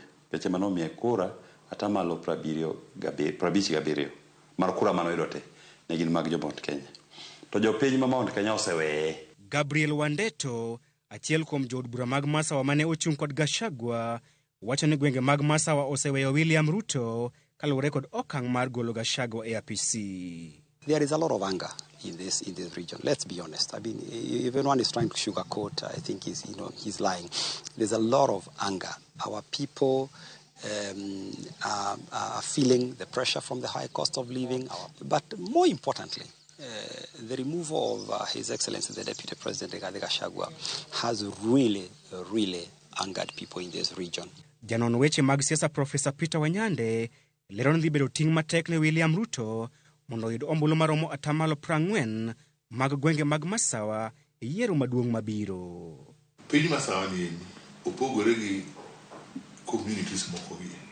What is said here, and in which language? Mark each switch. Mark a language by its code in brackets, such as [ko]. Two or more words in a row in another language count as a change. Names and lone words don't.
[luo] Keche manomiye kura atamalo 57 mar kura manoyudo te ne gin mag jo Mount Kenya. To jo piny ma Mount Kenya oseweye. Gabriel Wandeto, achiel kuom jood bura mag Masawa mane ochung' kod Gachagua, wacho ni gwenge mag Masawa oseweyo William Ruto kaluwore kod okang' mar golo Gachagua e apisi. [en] There is a lot of anger in this region. Let's be honest. I mean, if anyone is trying to sugarcoat, I think he's lying. There's a lot of anger. Our people are feeling the pressure from the high cost of living. But more importantly, the removal of His Excellency the Deputy President Rigathi Gachagua has really angered people in this region. [luo] Janon weche mag siasa Professor Peter Wanyande lero ni bedo ting' matek ne William Ruto mondo yud ombulu maromo 40% mag gwenge mag Masawa e yiero maduong' mabiro. Piny Masawa ni opogore gi communities moko gi.